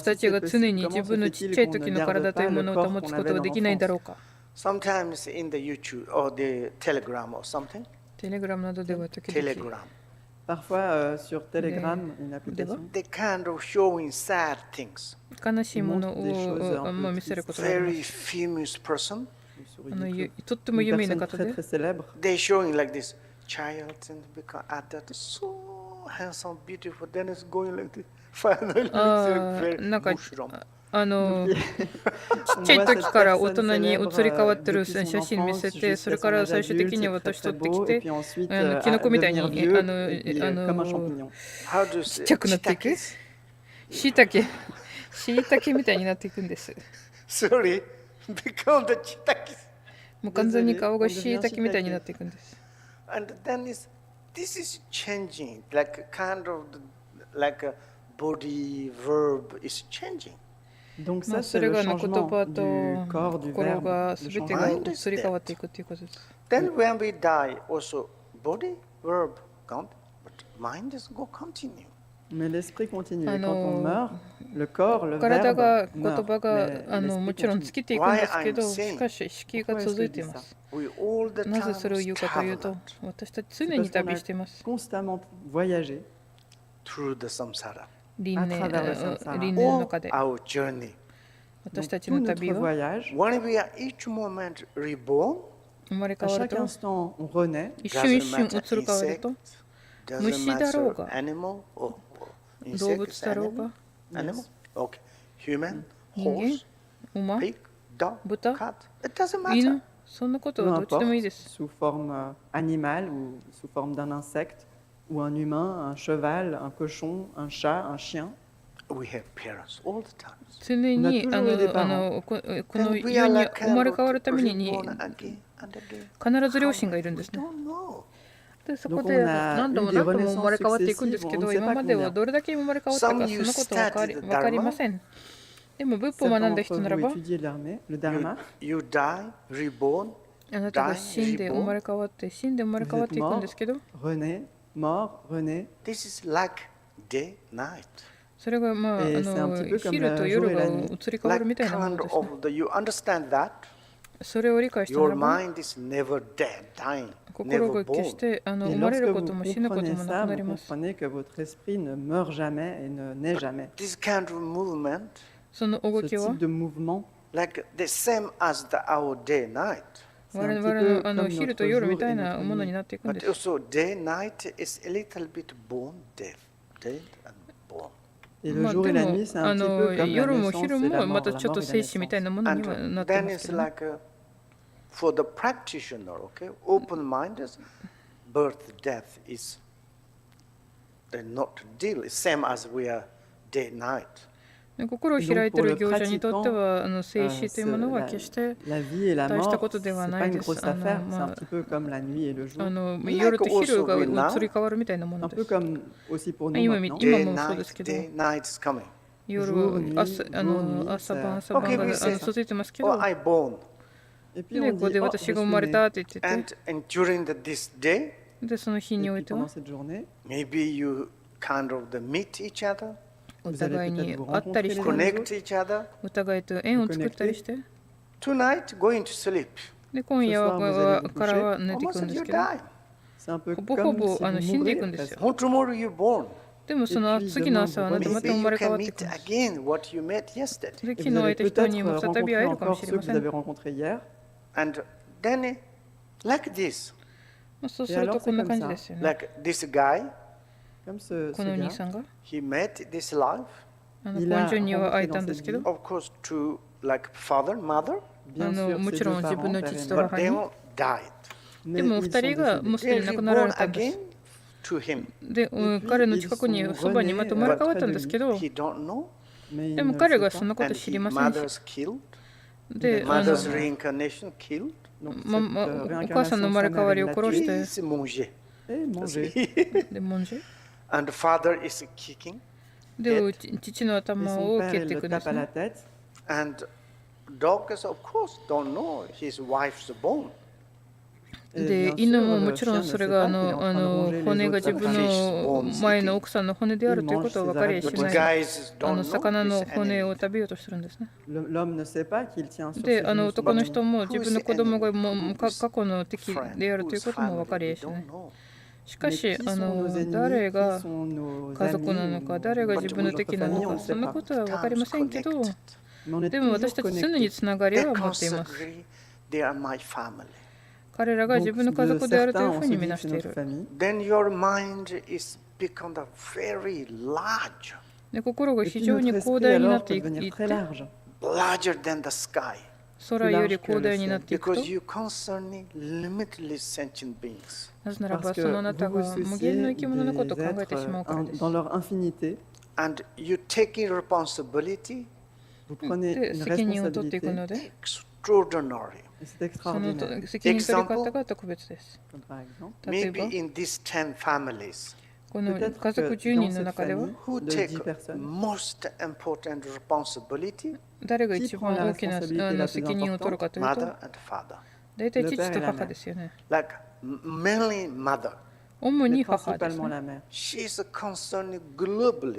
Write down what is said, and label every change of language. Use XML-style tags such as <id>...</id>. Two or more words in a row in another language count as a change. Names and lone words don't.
<ja>私た</ja> <fr>si</fr> <ja>ち</ja> <fr>c'est</fr> <ja>が常</ja> <fr>possible,</fr> <ja>に</ja> <fr>comment</fr> <ja>自</ja> <fr>se</fr> <ja>分のちっ</ja> <fr>fait-il</fr> <ja>ちゃい</ja> <fr>qu'on</fr> <ja>時</ja> <fr>ne</fr> <ja>の</ja> <fr>garde</fr> <ja>体という</ja> <fr>pas</fr> <ja>も</ja> <fr>le</fr> <ja>のを</ja> <fr>corps</fr> <ja>保つ</ja> <fr>qu'on</fr> <ja>こと</ja> <fr>avait</fr> <ja>が</ja> <fr>dans</fr> <ja>できないんだろ</ja> <fr>l'enfance?</fr> <ja>うか。</ja> <en>Sometimes in the YouTube or the Telegram or something.</en> <ja>テレグラムなどでは時々</ja> <en>Telegram.</en> <fr>Parfois, sur Telegram, une Débat. application,</fr> <en>They kind of showing sad things.</en> <ja>悲しいもの</ja> <fr>montre des choses</fr> <ja>を</ja> <fr>un peu</fr> <ja>見せることがありま</ja> <en>Very</en> <ja>す。</ja> <en>famous person.</en> <fr>sur YouTube,</fr> <ja>とっても有</ja> <fr>une</fr> <ja>名な</ja> <fr>personne</fr> <ja>方</ja> <fr>très</fr> <ja>で</ja> <fr>très célèbre,</fr> <en>They showing like this child and become adult, so handsome, beautiful. Then it's going like this. Finally, it's very</en> <ja>なんか</ja> <en>mushroom.</en> <ja>ちっ</ja> <fr>on</fr> <ja>ちゃい</ja> <fr>voit</fr> <ja>時</ja> <fr>cette</fr> <ja>から大</ja> <fr>personne</fr> <ja>人に移</ja> <fr>célèbre</fr> <ja>り変わってる</ja> <fr>depuis son</fr> <ja>写真見</ja> <fr>enfance</fr> <ja>せて、それ</ja> <fr>jusqu'à</fr> <ja>か</ja> <fr>son</fr> <ja>ら</ja> <fr>âge</fr> <ja>最終的</ja> <fr>adulte,</fr> <ja>に</ja> <fr>c'est</fr> <ja>私</ja> <fr>très</fr> <ja>取</ja> <fr>très</fr> <ja>ってき</ja> <fr>beau, et</fr> <ja>て、</ja> <fr>puis ensuite</fr> <ja>キノコみたい</ja> <fr>devenir</fr> <ja>に</ja> <fr>vieux, et puis comme un champignon.</fr> <en>How do you</en> <ja>ち</ja> <en>say?</en> <ja>っちゃくなっていく。</ja> <en>Shiitakes?</en> <ja>しいたけ、しいたけみたいになっていくんです。</ja> <en>Sorry, become the shiitakes.</en> <ja>もう完全に顔がしいたけみたいになっていくんです。</ja> <en>And then this is changing, like kind of like a body verb is changing.</en> <fr>Donc</fr> <ja>ま</ja> <fr>ça,</fr> <ja>あそ</ja> <fr>c'est</fr> <ja>れ</ja> <fr>le</fr> <ja>が言</ja> <fr>changement</fr> <ja>葉</ja> <fr>du</fr> <ja>と</ja> <fr>corps, du</fr> <ja>心</ja> <fr>verbe,</fr> <ja>が</ja> <fr>le</fr> <ja>全てが</ja> <fr>changement.</fr> <ja>移り変わっていくということです。</ja> <en>Then when we die, also body, verb, count, but mind is go continue.</en> <fr>Mais l'esprit continue. Et Ah quand on non. meurt, le corps, le</fr> <ja>体が</ja> <fr>verbe</fr> <ja>言</ja> <fr>meurt.</fr> <ja>葉が</ja> <fr>Mais</fr> <ja>もちろん</ja> <fr>l'esprit</fr> <ja>尽きていくんですけど、</ja> <en>Why I'm saying-</en> <ja>しかし意識が</ja> <fr>Pourquoi est-ce</fr> <ja>続</ja> <fr>que</fr> <ja>い</ja> <fr>je</fr> <ja>てい</ja> <fr>dis</fr> <ja>ま</ja> <fr>ça?</fr> <ja>す。</ja> <en>We all the</en> <ja>なぜ</ja> <en>time</en> <ja>それを言うかというと</ja> <en>travel、</en> <ja>私たち常</ja> <fr>C'est</fr> <ja>に</ja> <fr>parce qu'on</fr> <ja>旅</ja> <fr>a</fr> <ja>しています。</ja> <fr>constamment voyagé</fr> <en>through the samsara.</en> <ja>輪</ja> <fr>à</fr> <ja>廻</ja> <fr>travers le samsara.</fr> <ja>輪廻の</ja> <en>All</en> <ja>中で</ja> <en>our journey.</en> <ja>私</ja> <fr>Donc,</fr> <ja>たち</ja> <fr>tout</fr> <ja>の</ja> <fr>notre</fr> <ja>旅は</ja> <fr>voyage,</fr> <en>When we are each moment reborn,</en> <ja>生まれ</ja> <fr>à</fr> <ja>変わる</ja> <fr>chaque</fr> <ja>と</ja> <fr>instant, on renaît.</fr> <ja>一瞬一</ja> <en>doesn't</en> <ja>瞬</ja> <en>matter</en> <ja>移り変わる</ja> <en>insect,</en> <ja>と</ja> <en>doesn't</en> <ja>虫だろうが</ja> <en>matter animal or</en> <ja>動</ja> <en>insect,</en> <ja>物だろうが</ja> <en>animal, okay, human,</en> <ja>人間</ja> <en>horse,</en> <ja>馬</ja> <en>pig, dog, Buddha, cat. It doesn't</en> <ja>犬</ja> <en>matter.</en> <ja>そんなこと</ja> <fr>Peu</fr> <ja>はどっちでもいいで</ja> <fr>importe,</fr> <ja>す。</ja> <fr>sous forme animale ou sous forme d'un insecte, ou un humain, un cheval, un cochon, un chat, un chien.</fr> <en>We have parents all the time.</en> <ja>常に</ja> <fr>On a toujours eu des parents.</fr> <ja>この</ja> <en>Then we</en> <ja>世</ja> <en>are</en> <ja>に</ja> <en>like</en> <ja>生まれ変わるために</ja> <en>reborn again and again.</en> <ja>必ず両親がいるん</ja> <en>We</en> <ja>ですね。</ja> <en>don't know.</en> <ja>でそこ</ja> <fr>Donc</fr> <ja>で</ja> <fr>on a</fr> <ja>何度も</ja> <fr>eu des</fr> <ja>何度も生まれ</ja> <fr>renaissances</fr> <ja>変わっていくんですけ</ja> <fr>successives, on</fr> <ja>ど、</ja> <fr>ne sait</fr> <ja>今</ja> <fr>pas</fr> <ja>までは</ja> <fr>combien.</fr> <ja>どれだけ生まれ変わったか</ja> <en>Some</en> <ja>そ</ja> <en>you</en> <ja>んなことは</ja> <en>started</en> <ja>分かりません。でも仏法を</ja> <fr>Certains</fr> <ja>学んだ人</ja> <fr>d'entre</fr> <ja>なら</ja> <fr>vous</fr> <ja>ば、</ja> <fr>étudiez le dharma.</fr> <en>You die, reborn,</en> <ja>あなたが</ja> <en>die,</en> <ja>死んで生まれ変わって死んで生まれ</ja> <fr>Vous</fr> <ja>変わっ</ja> <fr>êtes</fr> <ja>ていくん</ja> <fr>mort,</fr> <ja>ですけど、</ja> <fr>renaît, mort, renaît.</fr> <en>this is like day, night.</en> <ja>それがまあ</ja> <fr>c'est un petit peu comme</fr> <ja>昼と</ja> <fr>le</fr> <ja>夜</ja> <fr>jour et</fr> <ja>が</ja> <fr>la nuit.</fr> <ja>移り変わる</ja> <en>Like</en> <ja>みたいなもの</ja> <en>kind</en> <ja>ですね。</ja> <en>of you understand that</en> <ja>それを理解したな</ja> <en>your</en> <ja>らば、</ja> <en>mind is never dead, dying,</en> <ja>心</ja> <en>never</en> <ja>が決し</ja> <en>born.</en> <ja>て</ja> <fr>Et</fr> <ja>生まれ</ja> <fr>lorsque</fr> <ja>るこ</ja> <fr>vous</fr> <ja>とも死ぬこと</ja> <fr>comprenez</fr> <ja>もな</ja> <fr>ça,</fr> <ja>くな</ja> <fr>vous</fr> <ja>ります。</ja> <fr>comprenez que votre esprit ne meurt jamais et ne naît jamais.</fr> <en>This kind of movement,</en> <ja>その動</ja> <fr>Ce</fr> <ja>きは</ja> <fr>type de mouvement,</fr> <en>like the same as our day, night.</en> <fr>c'est</fr> <ja>我</ja> <fr>un</fr> <ja>々</ja> <fr>petit</fr> <ja>の</ja> <fr>peu comme</fr> <ja>昼</ja> <fr>notre</fr> <ja>と夜</ja> <fr>jour</fr> <ja>みた</ja> <fr>et</fr> <ja>いな</ja> <fr>notre</fr> <ja>ものに</ja> <fr>nuit.</fr> <ja>なっていくん</ja> <en>But</en> <ja>です。</ja> <en>also day, night is a little bit born, dead, dead and born.</en> <fr>Et le</fr> <ja>まあ</ja> <fr>jour</fr> <ja>で</ja> <fr>et la</fr> <ja>も</ja> <fr>nuit, c'est un petit peu comme la</fr> <ja>夜も</ja> <fr>naissance</fr> <ja>昼</ja> <fr>et la</fr> <ja>もま</ja> <fr>mort,</fr> <ja>た</ja> <fr>la</fr> <ja>ちょっ</ja> <fr>mort</fr> <ja>と</ja> <fr>et la</fr> <ja>生死みたい</ja> <fr>naissance.</fr> <ja>なものに</ja> <en>And</en> <ja>はなってま</ja> <en>then</en> <ja>す</ja> <en>it's</en> <ja>けどね。</ja> <en>like for the practitioner, okay, open minded, birth, death is not deal, same as we are day, night.</en> <ja>心を開いている行者にとっては生死というものは決して</ja> <fr>La vie et la</fr> <ja>大した</ja> <fr>mort,</fr> <ja>ことで</ja> <fr>c'est</fr> <ja>はな</ja> <fr>pas</fr> <ja>い</ja> <fr>une</fr> <ja>です。</ja> <fr>grosse affaire, c'est un petit peu comme la nuit et le jour.</fr> <ja>夜と昼が移り変わるみたいなも</ja> <fr>Un</fr> <ja>ので</ja> <fr>peu</fr> <ja>す。</ja> <fr>comme aussi pour nous</fr> <ja>今</ja> <fr>maintenant.</fr> <ja>今</ja> <en>Day,</en> <ja>もそうで</ja> <en>night,</en> <ja>すけど、</ja> <en>day, night is coming.</en> <ja>夜</ja> <fr>jour, nuit,</fr> <ja>朝</ja> <fr>jour, nuit,</fr> <ja>朝晩</ja> <fr>ça-</fr> <ja>朝晩</ja> <en>Okay,</en> <ja>が</ja> <en>we say,</en> <ja>続いてますけ</ja> <en>oh,</en> <ja>ど、</ja> <en>I born.</en> <fr>Et puis</fr> <ja>で</ja> <fr>on</fr> <ja>ここ</ja> <fr>dit,</fr> <ja>で</ja> <fr>oh,</fr> <ja>私</ja> <fr>je</fr> <ja>が生</ja> <fr>suis</fr> <ja>まれ</ja> <fr>né.</fr> <ja>たって言ってて、</ja> <en>And during this day,</en> <ja>でその日</ja> <fr>Et</fr> <ja>にお</ja> <fr>puis</fr> <ja>いては</ja> <fr>pendant cette journée,</fr> <en>maybe you kind of meet each other,</en> <ja>お互いに会ったりして、</ja> <en>connect each other.</en> <ja>お互いと縁を作ったりして、</ja> <en>Tonight, going to sleep.</en> <ja>で今夜</ja> <fr>Ce soir, vous allez vous</fr> <ja>からは寝てい</ja> <en>Almost</en> <ja>くんで</ja> <en>you</en> <ja>すけど、</ja> <en>die.</en> <fr>c'est un peu</fr> <ja>ほぼ</ja> <fr>comme</fr> <ja>ほぼ</ja> <fr>si vous</fr> <ja>死んでいく</ja> <fr>mourriez</fr> <ja>んですよ。</ja> <fr>presque.</fr> <en>Oh, tomorrow you're born.</en> <ja>でもその次の朝はあなたまた</ja> <en>Maybe</en> <ja>生</ja> <en>you</en> <ja>まれ変</ja> <en>can</en> <ja>わっていく</ja> <en>meet</en> <ja>んです。</ja> <en>again what you met yesterday.</en> <ja>で</ja> <fr>Et</fr> <ja>昨</ja> <fr>vous</fr> <ja>日会</ja> <fr>allez</fr> <ja>えた人にも</ja> <fr>peut-être</fr> <ja>再び会える</ja> <fr>rencontrer</fr> <ja>かも</ja> <fr>encore</fr> <ja>しれ</ja> <fr>ceux</fr> <ja>ま</ja> <fr>que</fr> <ja>せ</ja> <fr>vous</fr> <ja>ん。</ja> <fr>avez rencontrés hier.</fr> <en>And then, like this,</en> <ja>そうするとこんな感じですよね。</ja> <en>like this guy,</en> <fr>Comme ce</fr> <ja>このお兄</ja> <fr>gars,</fr> <ja>さんが</ja> <en>he met this life,</en> <ja>根性には会えたんですけど、</ja> <en>of course, to like father, mother,</en> <fr>bien sûr,</fr> <ja>も</ja> <fr>ses</fr> <ja>ちろん</ja> <fr>deux</fr> <ja>自分</ja> <fr>parents,</fr> <ja>の</ja> <fr>père et</fr> <ja>父と</ja> <fr>mère,</fr> <en>but they</en> <ja>母に、</ja> <en>all died.</en> <ja>で</ja> <fr>mais</fr> <ja>も</ja> <fr>ils</fr> <ja>2 人</ja> <fr>sont</fr> <ja>がもう</ja> <fr>décédés.</fr> <ja>すで</ja> <en>They</en> <ja>に亡くなら</ja> <en>reborn</en> <ja>れたんで</ja> <en>again</en> <ja>す。</ja> <en>to him,</en> <ja>で、</ja> <fr>puis</fr> <ja>彼の</ja> <fr>ils</fr> <ja>近くに</ja> <fr>sont</fr> <ja>そばにま</ja> <fr>renés,</fr> <ja>と生まれ変わっ</ja> <fr>près</fr> <ja>た</ja> <fr>de</fr> <ja>んです</ja> <fr>lui.</fr> <ja>けど、</ja> <en>he don't know,</en> <fr>Mais</fr> <ja>で</ja> <fr>il</fr> <ja>も</ja> <fr>ne</fr> <ja>彼</ja> <fr>le</fr> <ja>が</ja> <fr>sait</fr> <ja>そん</ja> <fr>pas.</fr> <ja>なこと</ja> <en>and</en> <ja>知り</ja> <en>his</en> <ja>ませんし、</ja> <en>mother's killed,</en> <ja>で、</ja> <en>mother's reincarnation killed.</en> <fr>Donc</fr> <ja>お</ja> <fr>cette</fr> <ja>母さんの</ja> <fr>réincarnation</fr> <ja>生</ja> <fr>de</fr> <ja>ま</ja> <fr>sa</fr> <ja>れ変わ</ja> <fr>mère,</fr> <ja>り</ja> <fr>il</fr> <ja>を</ja> <fr>l'a</fr> <ja>殺し</ja> <fr>tué</fr> <ja>て、</ja> <en>He's manger.</en> <fr>et mangé.</fr> <ja>で、もんじ</ja> <en>And the father is kicking,</en> <ja>で、父の</ja> <fr>Et</fr> <ja>頭</ja> <fr>son</fr> <ja>を</ja> <fr>père,</fr> <ja>蹴っ</ja> <fr>il</fr> <ja>てい</ja> <fr>le</fr> <ja>くんで</ja> <fr>tape</fr> <ja>す</ja> <fr>à la</fr> <ja>ね。</ja> <fr>tête.</fr> <en>and dogs, of course, don't know his wife's bone.</en> <fr>Et</fr> <ja>で、</ja> <fr>bien</fr> <ja>犬</ja> <fr>sûr,</fr> <ja>もも</ja> <fr>le</fr> <ja>ちろん</ja> <fr>chien ne</fr> <ja>それ</ja> <fr>sait</fr> <ja>が</ja> <fr>pas qu'il est en train de ronger</fr> <ja>骨</ja> <fr>les</fr> <ja>が</ja> <fr>os de</fr> <ja>自</ja> <fr>sa</fr> <ja>分</ja> <fr>femme.</fr> <ja>の前の奥さんの骨であるということは分かりやし</ja> <en>But</en> <ja>ない。</ja> <en>guys don't know</en> <ja>魚</ja> <en>this</en> <ja>の骨</ja> <en>enemy.</en> <ja>を食べようとするんですね。</ja> <fr>L'homme ne sait pas qu'il tient sur</fr> <ja>で、</ja> <fr>ses genoux son</fr> <ja>男の</ja> <fr>ennemi.</fr> <ja>人も自分の子供がもう</ja> <en>Who's</en> <ja>過去の敵</ja> <en>friend,</en> <ja>であるという</ja> <en>who's</en> <ja>ことも分か</ja> <en>family,</en> <ja>り</ja> <en>we</en> <ja>やしない。</ja> <en>don't know.</en> <ja>しか</ja> <fr>Mais</fr> <ja>し、</ja> <fr>qui sont nos ennemis,</fr> <ja>誰</ja> <fr>qui</fr> <ja>が</ja> <fr>sont nos</fr> <ja>家族な</ja> <fr>amis</fr> <ja>の</ja> <fr>ou</fr> <ja>か、誰が</ja> <fr>nos-</fr> <ja>自分の</ja> <fr>notre</fr> <ja>敵な</ja> <fr>famille,</fr> <ja>の</ja> <fr>on</fr> <ja>か、</ja> <fr>ne</fr> <ja>そ</ja> <fr>sait</fr> <ja>んな</ja> <fr>pas.</fr> <ja>ことは分かりませんけど、</ja> <en>Connected.</en> <fr>Mais on est</fr> <ja>でも</ja> <fr>toujours</fr> <ja>私たち常に</ja> <fr>connectés.</fr> <ja>つながり</ja> <en>They</en> <ja>は持っています。</ja> <en>constantly, they are my family.</en> <ja>彼らが</ja> <fr>Donc</fr> <ja>自分の家</ja> <fr>de</fr> <ja>族であるという</ja> <fr>certains,</fr> <ja>ふ</ja> <fr>on</fr> <ja>う</ja> <fr>se</fr> <ja>に</ja> <fr>dit</fr> <ja>見</ja> <fr>que</fr> <ja>な</ja> <fr>c'est</fr> <ja>してい</ja> <fr>notre</fr> <ja>る。</ja> <fr>famille.</fr> <en>Then your mind is become a very large,</en> <ja>で、心が</ja> <fr>Et</fr> <ja>非</ja> <fr>puis</fr> <ja>常に</ja> <fr>notre</fr> <ja>広</ja> <fr>esprit</fr> <ja>大になっ</ja> <fr>alors</fr> <ja>て</ja> <fr>peut</fr> <ja>い</ja> <fr>devenir</fr> <ja>っ</ja> <fr>très</fr> <ja>て、</ja> <fr>large.</fr> <en>larger than the sky,</en> <ja>空より広大になっていくと、</ja> <en>because you concerning limitless sentient beings.</en> <ja>なぜならば</ja> <fr>Parce</fr> <ja>そのあ</ja> <fr>que</fr> <ja>なた</ja> <fr>vous</fr> <ja>が</ja> <fr>vous</fr> <ja>無限の</ja> <fr>souciez</fr> <ja>生き物のことを</ja> <fr>des</fr> <ja>考えてし</ja> <fr>êtres</fr> <ja>まうからです。</ja> <fr>dans leur infinité.</fr> <en>And you taking responsibility,</en> <fr>Vous prenez</fr> <ja>で、</ja> <fr>une</fr> <ja>責任を取っていく</ja> <fr>responsabilité</fr> <ja>ので、</ja> <en>extraordinary.</en> <fr>et c'est</fr> <ja>その</ja> <fr>extraordinaire.</fr> <ja>責任取り方が特別です。</ja> <fr>Comme par exemple,</fr> <ja>例え</ja> <en>Maybe</en> <ja>ば、</ja> <en>in these 10 families,</en> <ja>この</ja> <fr>peut-être</fr> <ja>家族</ja> <fr>que</fr> <ja>10</ja> <fr>dans</fr> <ja>人の</ja> <fr>cette</fr> <ja>中では、</ja> <fr>famille</fr> <en>who</en> <fr>de</fr> <en>take</en> <fr>10 personnes,</fr> <en>most important responsibility,</en> <ja>誰が</ja> <fr>qui</fr> <ja>一</ja> <fr>prend</fr> <ja>番</ja> <fr>la</fr> <ja>大きな</ja> <fr>responsabilité la plus</fr> <ja>責任を取るかというと、</ja> <en>mother and father.</en> <ja>大体</ja> <fr>Le</fr> <ja>父</ja> <fr>père</fr> <ja>と</ja> <fr>et la</fr> <ja>母</ja> <fr>mère.</fr> <ja>ですよね。</ja> <en>Like mainly mother.</en> <ja>主</ja> <fr>mais</fr> <ja>に母です</ja> <fr>principalement</fr> <ja>ね。</ja> <fr>la mère.</fr> <en>She is concerned globally.</en>